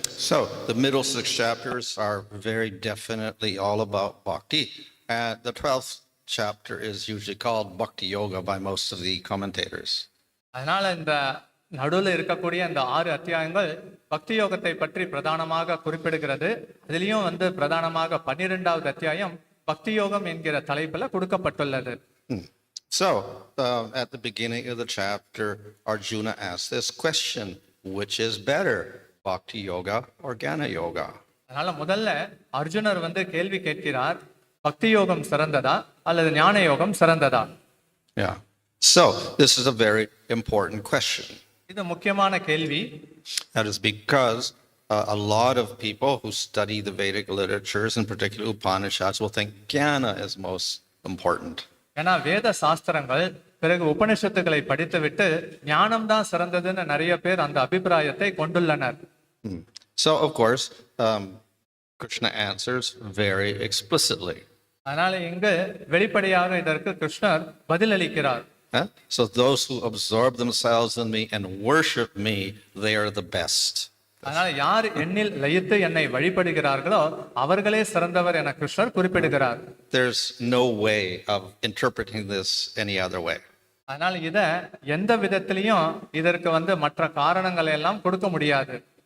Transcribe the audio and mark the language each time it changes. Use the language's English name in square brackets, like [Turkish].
[English] So the middle 6 chapters are very definitely all about bhakti, and the 12th chapter is usually called Bhakti Yoga by most of the commentators. [Tamil] அதனால இந்த நடுவில் இருக்கக்கூடிய அந்த 6 அத்தியாயங்கள் பக்தி யோகத்தை பற்றி பிரதானமாக குறிப்பிடுகிறது. அதுலயும் பிரதானமாக 12வது அத்தியாயம் பக்தி யோகம் என்கிற தலைப்புல கொடுக்கப்பட்டுள்ளது. [English] So at the beginning of the chapter, Arjuna asks this question: which is better, Bhakti Yoga or Jnana Yoga? [Tamil] அதனால முதல்ல அர்ஜுனர் கேள்வி கேட்கிறார், பக்தி யோகம் சிறந்ததா அல்லது ஞான யோகம் சிறந்ததா? [English] Yeah. So this is a very important question. [Tamil] இது முக்கியமான கேள்வி. [English] That is because a lot of people who study the Vedic literatures, in particular Upanishads, will think Jnana is most important. [Tamil] ஏன்னா வேத சாஸ்திரங்கள் பிறகு உபனிஷத்துக்களை படித்துவிட்டு ஞானம் தான் சிறந்ததுன்னு நிறைய பேர் அந்த அபிப்பிராயத்தை கொண்டுள்ளனர். [English] So of course, Krishna answers very explicitly. [Tamil] அதனால இங்கு வெளிப்படையாக இதற்கு கிருஷ்ணர் பதிலளிக்கிறார். [English] So those who absorb themselves in me and worship me, they are the best. [Tamil] அதனால யார் என்னில் லயித்து என்னை வழிபடுகிறார்களோ அவர்களே சிறந்தவர் என கிருஷ்ணர் குறிப்பிடுகிறார். [English] There's no way of interpreting this any other way. [Tamil] அதனால இத எந்த விதத்திலையும் இதற்கு மற்ற காரணங்களை எல்லாம் கொடுக்க முடியாது.